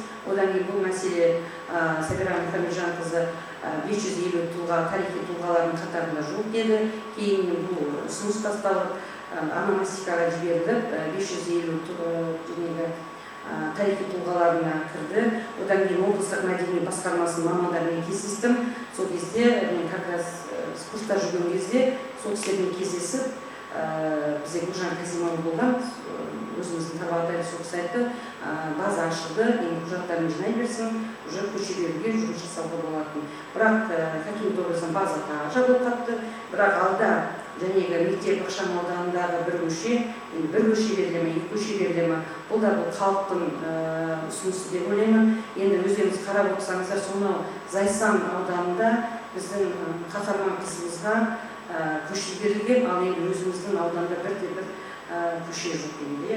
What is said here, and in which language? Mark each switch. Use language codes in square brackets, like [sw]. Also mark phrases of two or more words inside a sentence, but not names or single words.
[kk] Одан кейін бұл мәселе Сабира Мұхамеджан қызы 550 тұлға, тарихи тұлғалардың қатарында жоқ деді. Кейін бұл ұсыныс тасталып, ономастикаға жіберіліп, 550 тарихи тұлғаларына кірді. Одан кейін облыстық мәдени басқармасының мамандарымен кездестім. Сол кезде, мен [ru] как раз [kk] курста жүрген кезде, сол кісілермен кездесіп, бізде Гүлжан Казимова болған, өзіміздің табағдай сол кісі айтты, база ашылды, енді құжаттарын жинай берсін, уже көше беруге жұмыс жасауға болатын. Бірақ [ru] каким-то образом [kk] база жабылып қапты, бірақ алда жәнегі мектеп ықшам ауданындағы бір көше беріле ме, екі көше беріле ме, бұл да бұл халықтың ұсынысы деп ойлаймын. Енді өздеріңіз қарап оқысаңыздар, сонау Зайсан ауданында біздің қаһарман қызымызға көше берілген, ал енді өзіміздің ауданда бір көше жоқ енді.